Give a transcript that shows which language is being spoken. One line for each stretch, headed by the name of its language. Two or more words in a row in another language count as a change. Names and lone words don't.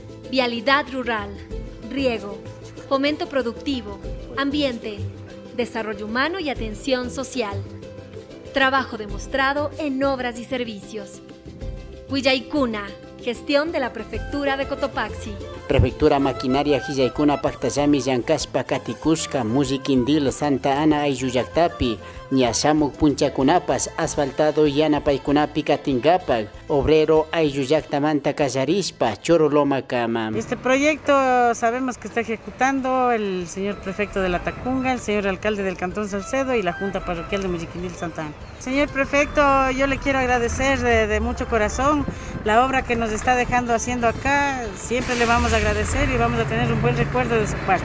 Spanish: vialidad rural, riego, fomento productivo, ambiente, desarrollo humano y atención social. Trabajo demostrado en obras y servicios. Huillaykuna, gestión de la Prefectura de Cotopaxi.
Quechua: Prefectura Maquinaria Hillaykuna Paktallami Llankaspa Katikushka Musiquindil Santa Ana Ayllullaktapi Ñashamuk Punchakunapas Asfaltado Yanapaykunapi Katingapak Obrero Ayllullaktamanta Kallarishpa Choroloma Kama.
Spanish: Este proyecto sabemos que está ejecutando el señor prefecto de la Tacunga, el señor alcalde del Cantón Salcedo y la Junta Parroquial de Musiquindil Santa Ana. Señor prefecto, yo le quiero agradecer de mucho corazón la obra que nos está dejando haciendo acá. Siempre le vamos a agradecer y vamos a tener un buen recuerdo de su parte.